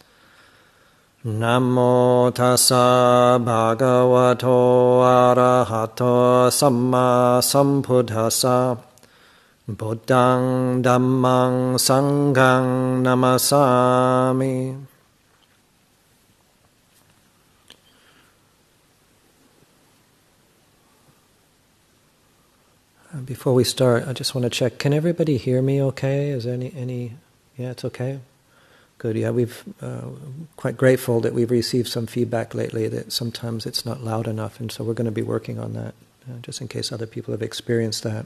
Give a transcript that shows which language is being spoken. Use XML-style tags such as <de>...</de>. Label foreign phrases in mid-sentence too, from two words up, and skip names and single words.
<pi>Namo tassa bhagavato arahato samma sambuddhassa. Buddhang dhammang sanghang namasami.</pi> <en>Before we start, I just want to check. Can everybody hear me okay? Is there any yeah, it's okay? Good, yeah, we've quite grateful that we've received some feedback lately that sometimes it's not loud enough, and so we're going to be working on that, just in case other people have experienced that.</en>